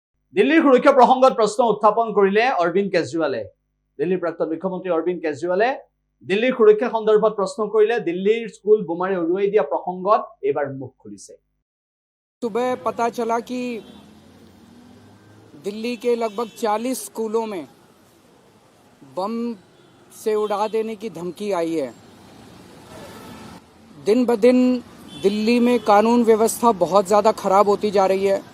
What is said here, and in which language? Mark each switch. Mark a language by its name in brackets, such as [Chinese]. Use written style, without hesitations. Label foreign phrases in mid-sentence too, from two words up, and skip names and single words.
[Assamese] দিল্লীৰ সুৰক্ষা প্ৰসংগত প্ৰশ্ন উত্থাপন কৰিলে অৰবিন্দ কেজৰিৱালে। দিল্লীৰ প্ৰাক্তন মুখ্যমন্ত্ৰী অৰবিন্দ কেজৰিৱালে দিল্লীৰ সুৰক্ষা সন্দৰ্ভত প্ৰশ্ন কৰিলে। দিল্লীৰ স্কুল বোমাৰে উৰুৱাই দিয়া প্ৰসংগত এইবাৰ মুখ খুলিছে। [Hindi] सुबह पता चला कि दिल्ली के लगभग 40 स्कूलों में बम से उड़ा देने की धमकी आई है। दिन ब दिन दिल्ली में कानून व्यवस्था बहुत ज़्यादा खराब होती जा रही है।